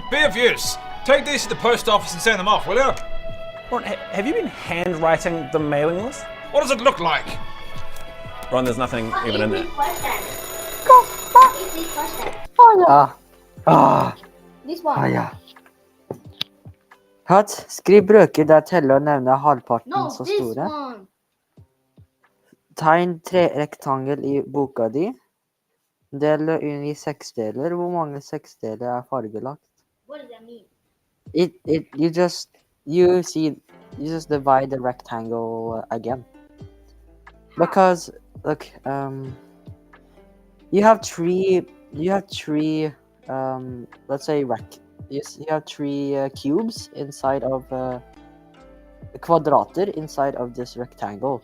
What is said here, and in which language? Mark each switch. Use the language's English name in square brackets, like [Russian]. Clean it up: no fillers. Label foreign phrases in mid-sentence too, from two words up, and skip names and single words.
[English] Be of use. Take these to the post office and send them off, will you? Ron, have you been handwriting the mailing list? What does it look like? Ron, there's nothing even in there. Ah. Ah. This one. Ah, ja. [Norwegian] Hatt, skriv brøker der teller og nevner halvparten [English] No, [Norwegian] så [English] this [Norwegian] store. [English] one. [Norwegian] Tegn 3 rektangel i boka di. Del inn i 6 deler. Hvor mange 6 deler er fargelagt? [English] What does that mean? You just divide the rectangle again. Because look, you have three let's say you have 3 cubes inside of kvadrater inside of this rectangle.